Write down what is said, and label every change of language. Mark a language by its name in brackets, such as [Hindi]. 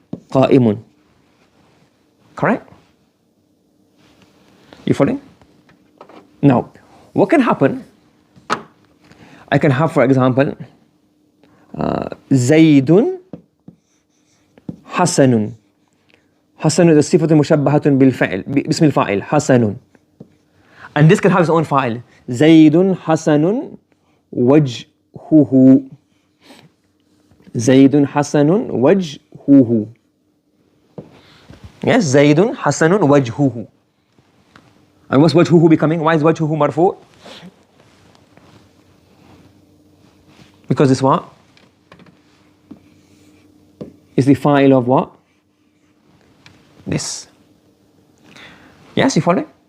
[Arabic] قائم. Correct? [English] You following? Now, what can happen? I can have, for example, [Arabic] زيد حسن. حسن [English] is a [Arabic] صفة مشبهة بالفعل باسم الفاعل حسن. [English] And this can have its own fa'il. [Arabic] زيد حسن وجهه. زيد حسن وجهه. [English] Yes, [Arabic] زيد حسن وجهه. [English] And what's وجهه becoming? Why is وجهه مرفوع? Because it's what? It's the fa'il of what? This. Yes, you follow?